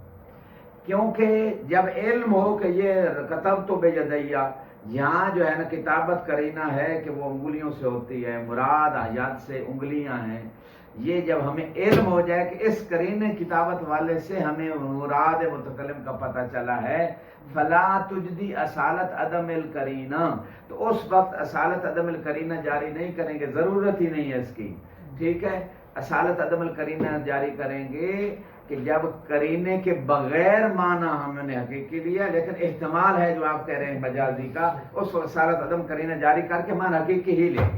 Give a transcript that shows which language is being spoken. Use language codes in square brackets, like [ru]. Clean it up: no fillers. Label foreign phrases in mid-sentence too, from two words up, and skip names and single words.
[ur] کیونکہ جب علم ہو کہ یہ کتب تو بیدیہ، یہاں جو ہے نا کتابت قرینہ ہے کہ وہ انگلیوں سے ہوتی ہے، مراد آیات سے انگلیاں ہیں، یہ جب ہمیں علم ہو جائے کہ اس قرینے کتابت والے سے ہمیں مراد متکلم کا پتہ چلا ہے، [ar] فلا تجدی اصالت عدم القرینہ، [ur] تو اس وقت اصالت عدم القرینہ جاری نہیں کریں گے، ضرورت ہی نہیں ہے اس کی، ٹھیک ہے، اصالت عدم القرینہ جاری کریں گے کہ جب قرینے کے بغیر معنی ہم نے حقیقی لیا، لیکن احتمال ہے جو آپ کہہ رہے ہیں مجازی کا، اس وقت اصالت عدم قرینہ جاری کر کے معنی حقیقی ہی لیں گے۔